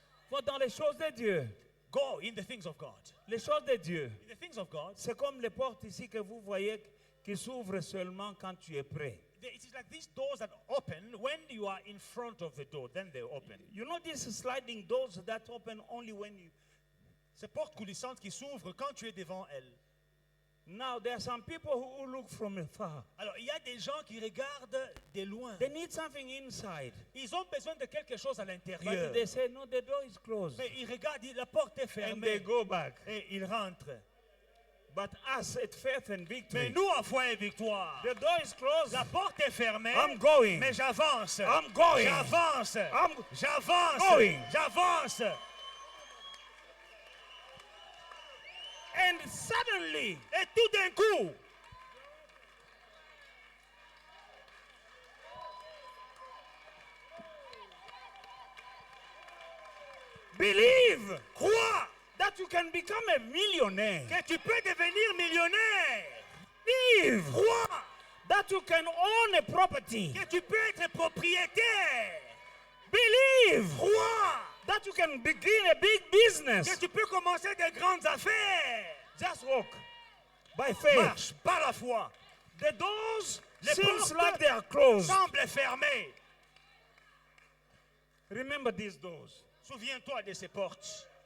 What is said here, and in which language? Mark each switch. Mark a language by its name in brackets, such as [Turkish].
[French] Va dans les choses de Dieu. [English] Go in the things of God. [French] Les choses de Dieu. [English] In the things of God, [French] C'est comme les portes ici que vous voyez qui s'ouvrent seulement quand tu es prêt. [English] it is like these doors that open when you are in front of the door, then they open. You know these sliding doors that open only when you... [French] Ces portes coulissantes qui s'ouvrent quand tu es devant elles. [English] Now there are some people who look from afar. [French] Alors, il y a des gens qui regardent de loin. [English] They need something inside. [French] Ils ont besoin de quelque chose à [English] But [French] l'intérieur. [English] they say, no, the door is closed. [French] Mais ils regardent, la porte est [English] And they [French] fermée. [English] go back. [French] Et ils rentrent. [English] But us at faith and [French] Mais [English] victory, [French] nous, en foi et victoire, [English] the door is closed. [French] la porte est fermée. [English] I'm going. [French] Mais j'avance. [English] I'm going. [French] J'avance. [English] I'm [French] J'avance. [English] going. [French] J'avance. [English] And suddenly, [French] Et tout d'un coup, [English] believe [French] crois [English] that you can become a millionaire. [French] que tu peux devenir millionnaire. [English] Believe [French] Crois [English] that you can own a property. [French] que tu peux être propriétaire. [English] Believe [French] Crois [English] that you can begin a big business. [French] que tu peux commencer de grandes affaires. [English] Just walk by faith. [French] Marche par la foi. [English] The doors [French] Les [English] seems [French] portes [English] like they are closed. [French] semblent fermées. [English] Remember these doors. [French] Souviens-toi de ces portes.